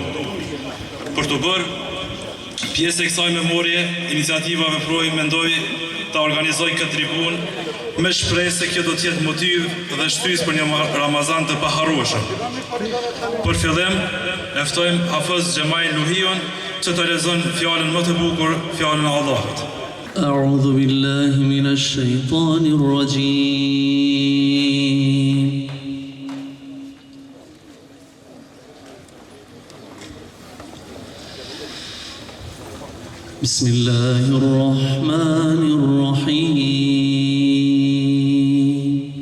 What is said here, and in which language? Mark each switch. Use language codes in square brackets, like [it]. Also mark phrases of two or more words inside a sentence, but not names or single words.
[sq] Për të bërë pjesë e kësaj memorie, iniciativa veproi mendoi ta organizoj këtë tribunë me shpresë se kjo do të jetë motiv dhe shtysë për një Ramazan të paharrueshëm. Për fillim, e ftojmë Hafez Xhemail Luhion që të lexon fjalën më të bukur, fjalën e Allahut. [ar] أعوذ بالله من الشيطان الرجيم بسم الله الرحمن الرحيم